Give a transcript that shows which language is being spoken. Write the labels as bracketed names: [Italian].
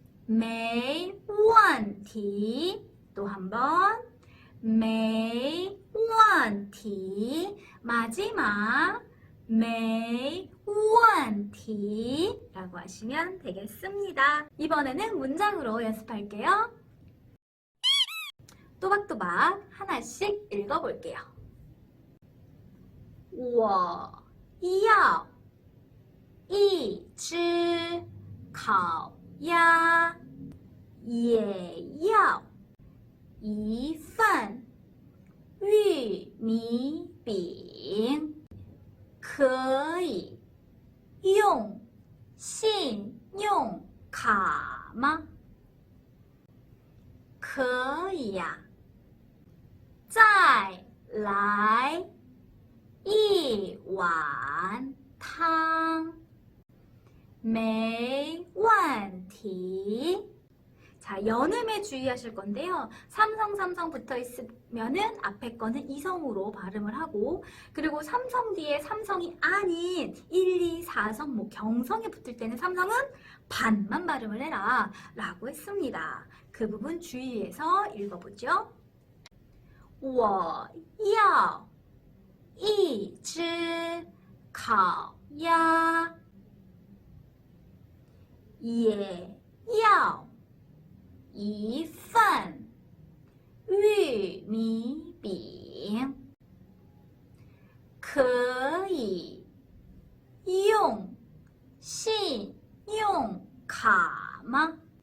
[Chinese] 没问题. [Korean] 또 한 번 [Chinese] 没问题. [Korean] 마지막 [Chinese] 没问题 [Korean] 라고 하시면 되겠습니다. 이번에는 문장으로 연습할게요. 또박또박 하나씩 읽어볼게요. [Chinese] 我要一只烤鸭，也要一份玉米饼，可以用信用卡吗？可以呀。再来一碗汤，没问题。 [Korean] 자, 연음에 주의하실 건데요. 삼성 붙어 있으면은 앞에 거는 이성으로 발음을 하고, 그리고 삼성 뒤에 삼성이 아닌 1, 2, 4성, 뭐 경성에 붙을 때는 삼성은 반만 발음을 해라 라고 했습니다. 그 부분 주의해서 읽어보죠. [Chinese] 我要一只烤鸭，也要一份玉米饼，可以用信用卡吗？